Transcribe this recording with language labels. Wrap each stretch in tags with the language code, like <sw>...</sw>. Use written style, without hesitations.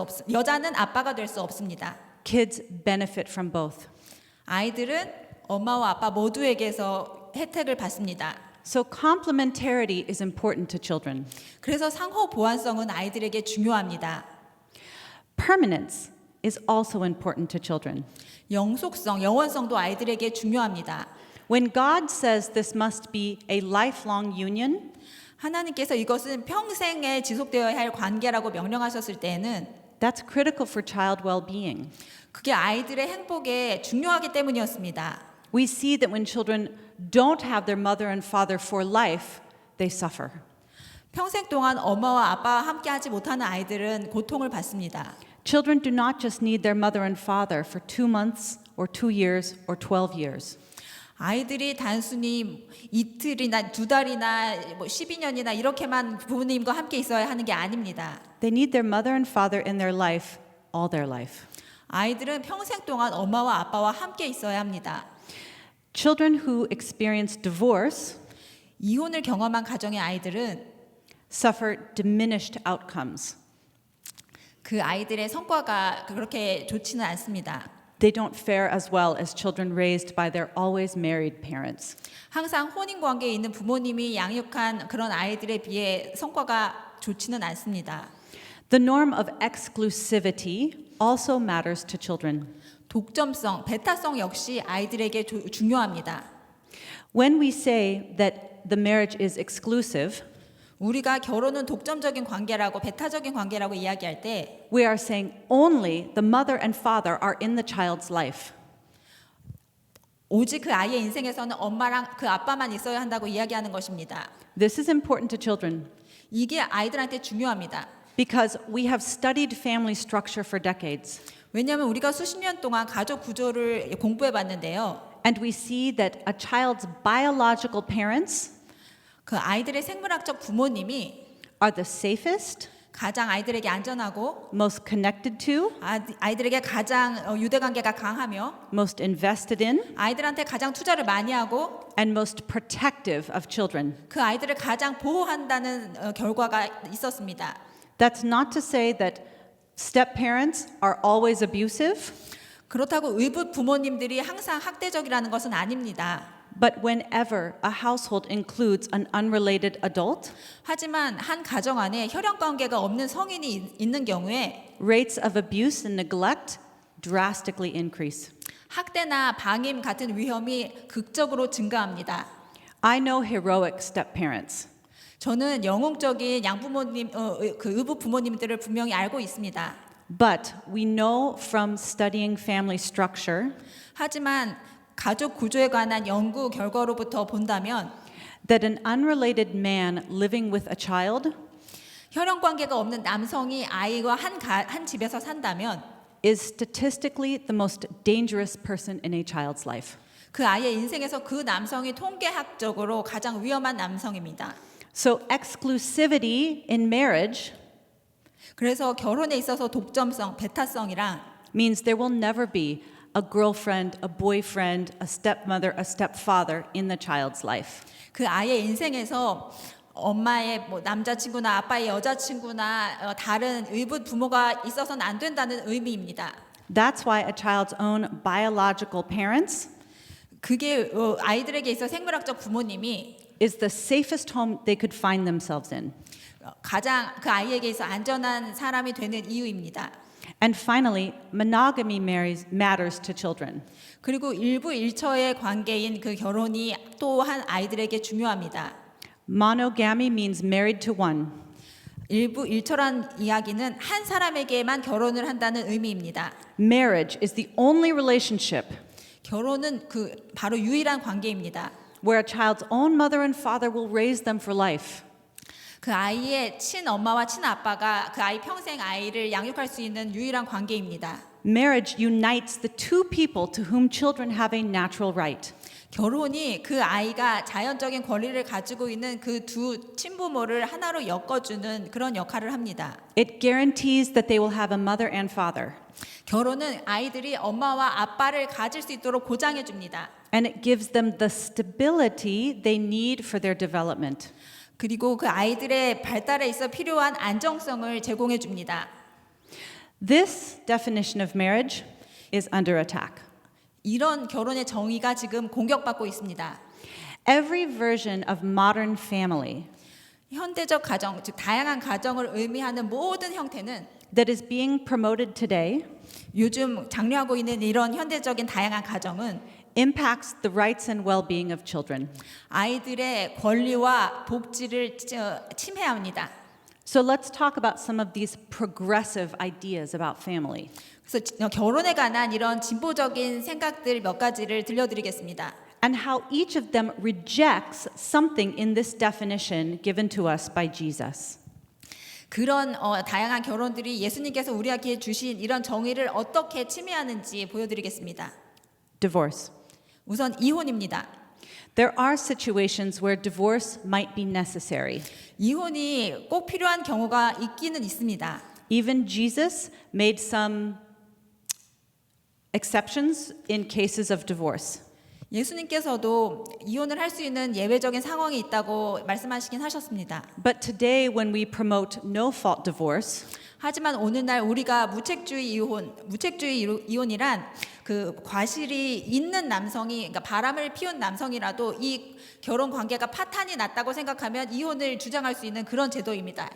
<ko>여자는 아빠가 될 수 없습니다.</ko> <en>Kids benefit from both.</en> <ko>아이들은 엄마와 아빠 모두에게서 혜택을 받습니다.</ko> <en>So complementarity is important to children.</en> <ko>그래서 상호 보완성은 아이들에게 중요합니다.</ko> <en>Permanence is also important to children.</en> <ko>영원성도 아이들에게 중요합니다.</ko> <en>When God says this must be a lifelong union,</en> <ko>하나님께서 이것은 평생에 지속되어야 할 관계라고 명령하셨을 때에는</ko> <en>that's critical for child well-being.</en> <ko>그게 아이들의 행복에 중요하기 때문이었습니다.</ko> <en>We see that when children don't have their mother and father for life, they suffer.</en> <ko>평생 동안 엄마와 아빠와 함께 하지 못하는 아이들은 고통을 받습니다.</ko> <en>Children do not just need their mother and father for 2 months or 2 years or 12 years.</en> <ko>아이들이 단순히 이틀이나 2달이나 12년이나 이렇게만 부모님과 함께 있어야 하는 게 아닙니다.</ko> <en>They need their mother and father in their life all their life.</en> <ko>아이들은 평생 동안 엄마와 아빠와 함께 있어야 합니다.</ko> <en>Children who experience divorce</en> <ko>이혼을 경험한 가정의 아이들은</ko> <en>suffer diminished outcomes.</en> <ko>그 아이들의 성과가 그렇게 좋지는 않습니다.</ko> <en>They don't fare as well as children raised by their always married parents.</en> <ko>항상 혼인 관계에 있는 부모님이 양육한 그런 아이들에 비해 성과가 좋지는 않습니다.</ko> <en>The norm of exclusivity also matters to children.</en> <ko>독점성, 배타성 역시 아이들에게 중요합니다.</ko> <en>When we say that the marriage is exclusive,</en> <ko>우리가 결혼은 독점적인 관계라고 배타적인 관계라고 이야기할 때</ko> <en>we are saying only the mother and father are in the child's life.</en> <ko>오직 그 아이의 인생에서는 엄마랑 그 아빠만 있어야 한다고 이야기하는 것입니다.</ko> <en>This is important to children</en> <ko>이게 아이들한테 중요합니다.</ko> <en>because we have studied family structure for decades.</en> <ko>왜냐하면 우리가 수십 년 동안 가족 구조를 공부해 봤는데요.</ko> <en>And we see that a child's biological parents</en> <ko>그 아이들의 생물학적 부모님이</ko> <en>are the safest,</en> <ko>가장 아이들에게 안전하고</ko> <en>most connected to,</en> <ko>아이들에게 가장 유대관계가 강하며</ko> <en>most invested in,</en> <ko>아이들한테 가장 투자를 많이 하고</ko> <en>and most protective of children.</en> <ko>그 아이들을 가장 보호한다는 결과가 있었습니다.</ko> <en>That's not to say that step parents are always abusive,</en> <ko>그렇다고 의붓 부모님들이 항상 학대적이라는 것은 아닙니다.</ko> <en>but whenever a household includes an unrelated adult,</en> <ko>하지만 한 가정 안에 혈연 관계가 없는 성인이 있는 경우에</ko> <en>rates of abuse and neglect drastically increase.</en> <ko>학대나 방임 같은 위험이 극적으로 증가합니다.</ko> <en>I know heroic step parents.</en> <ko>저는 영웅적인 양부모님, 그 의붓 부모님들을 분명히 알고 있습니다.</ko> <en>But we know from studying family structure</en> <ko>하지만 가족 구조에 관한 연구 결과로부터 본다면</ko> <en>that an unrelated man living with a child</en> <ko>혈연 관계가 없는 남성이 아이와 한 집에서 산다면</ko> <en>is statistically the most dangerous person in a child's life.</en> <ko>그 아이의 인생에서 그 남성이 통계학적으로 가장 위험한 남성입니다.</ko> <en>So exclusivity in marriage</en> <ko>그래서 결혼에 있어서 독점성, 배타성이랑</ko> <en>means there will never be a girlfriend, a boyfriend, a stepmother, a stepfather in the child's life.</en> <ko>그 아이의 인생에서 엄마의 뭐 남자친구나 아빠의 여자친구나 다른 의붓 부모가 있어서는 안 된다는 의미입니다.</ko> <en>That's why a child's own biological parents</en> <ko>그게 아이들에게 있어 생물학적 부모님이</ko> <en>is the safest home they could find themselves in.</en> <ko>가장 그 아이에게 있어 안전한 사람이 되는 이유입니다.</ko> <en>And finally, monogamy matters to children.</en> <ko>그리고 일부 일처의 관계인 그 결혼이 또한 아이들에게 중요합니다.</ko> <en>Monogamy means married to one.</en> <ko>일부 일처란 이야기는 한 사람에게만 결혼을 한다는 의미입니다.</ko> <en>Marriage is the only relationship</en> <ko>결혼은 그 바로 유일한 관계입니다.</ko> <en>where a child's own mother and father will raise them for life.</en> <ko>그 아이의 친엄마와 친아빠가 그 아이 평생 아이를 양육할 수 있는 유일한 관계입니다.</ko> <en>Marriage unites the two people to whom children have a natural right.</en> <ko>결혼이 그 아이가 자연적인 권리를 가지고 있는 그 두 친부모를 하나로 엮어주는 그런 역할을 합니다.</ko> <en>It guarantees that they will have a mother and father.</en> <ko>결혼은 아이들이 엄마와 아빠를 가질 수 있도록 보장해 줍니다.</ko> <en>And it gives them the stability they need for their development.</en> <ko>그리고 그 아이들의 발달에 있어 필요한 안정성을 제공해 줍니다.</ko> <en>This definition of marriage is under attack.</en> <ko>이런 결혼의 정의가 지금 공격받고 있습니다.</ko> <en>Every version of modern family</en> <ko>현대적 가정, 즉 다양한 가정을 의미하는 모든 형태는</ko> <en>that is being promoted today</en> <ko>요즘 장려하고 있는 이런 현대적인 다양한 가정은</ko> <en>impacts the rights and well-being of children.</en> <ko>아이들의 권리와 복지를 침해합니다.</ko> <en>So let's talk about some of these progressive ideas about family.</en> <ko>그래서 결혼에 관한 이런 진보적인 생각들 몇 가지를 들려드리겠습니다.</ko> <en>And how each of them rejects something in this definition given to us by Jesus.</en> <ko>그런 다양한 결혼들이 예수님께서 우리에게 주신 이런 정의를 어떻게 침해하는지 보여드리겠습니다.</ko> <en>Divorce.</en> <ko>우선 이혼입니다.</ko> <en>There are situations where divorce might be necessary.</en> <ko>이혼이 꼭 필요한 경우가 있기는 있습니다.</ko> <en>Even Jesus made some exceptions in cases of divorce.</en> <ko>예수님께서도 이혼을 할 수 있는 예외적인 상황이 있다고 말씀하시긴 하셨습니다.</ko> <en>But today, when we promote no-fault divorce,</en> <ko>하지만 오늘날 우리가 무책주의 이혼이란 그 과실이 있는 남성이, 그러니까 바람을 피운 남성이라도 이 결혼 관계가 파탄이 났다고 생각하면 이혼을 주장할 수 있는 그런 제도입니다.</ko>